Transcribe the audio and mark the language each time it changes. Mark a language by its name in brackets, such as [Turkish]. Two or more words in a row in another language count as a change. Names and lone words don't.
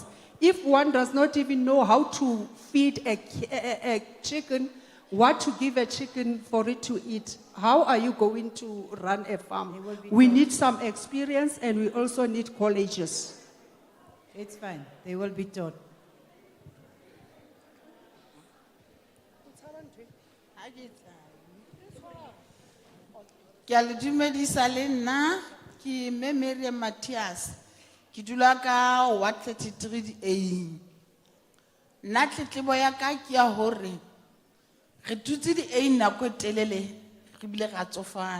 [English] If one does not even know how to feed a chicken, what to give a chicken for it to eat, how are you going to run a farm? We need some experience and we also need colleges. It's fine, they will be taught. [Southern Sotho] Ke a le dumedisa le nna, ke mme Miriam Matthias, ke dula ka Ward 33A. Nna tletlebo ya ka ke ya hore re dutse di-A nako e telele re bile ra tsofala.